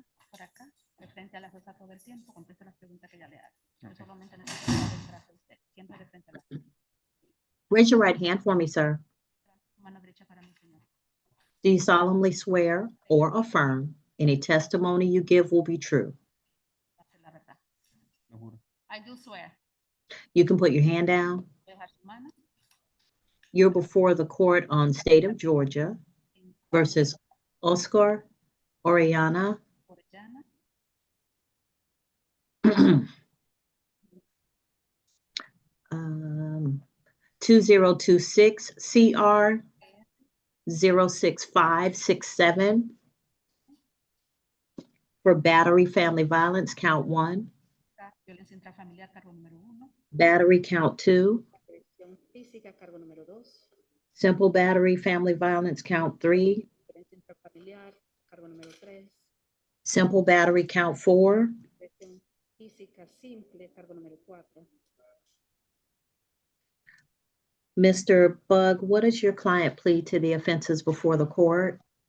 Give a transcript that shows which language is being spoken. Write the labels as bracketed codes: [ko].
[es] Por acá, de frente a la jueza todo el tiempo, conteste las preguntas que ella le haga. Yo solamente necesito saber detrás de usted, siempre de frente a la jueza. [en] Raise your right hand for me, sir. [es] Mano derecha para mi señor. [en] Do you solemnly swear or affirm any testimony you give will be true? [es] La verdad. [en] I do swear. You can put your hand down. [es] Dejar su mano. [en] You're before the court on State of Georgia versus Oscar Oriana. um, 2026 CR 06567 for battery family violence count 1, [es] Violencia intrafamiliar, cargo número 1. [en] battery count 2, [es] Agresión física, cargo número 2. [en] simple battery family violence count 3, [es] Violencia intrafamiliar, cargo número 3. [en] simple battery count 4, [es] Agresión física simple, cargo número 4. [en] Mr. Bug, what does your client plead to the offenses before the court?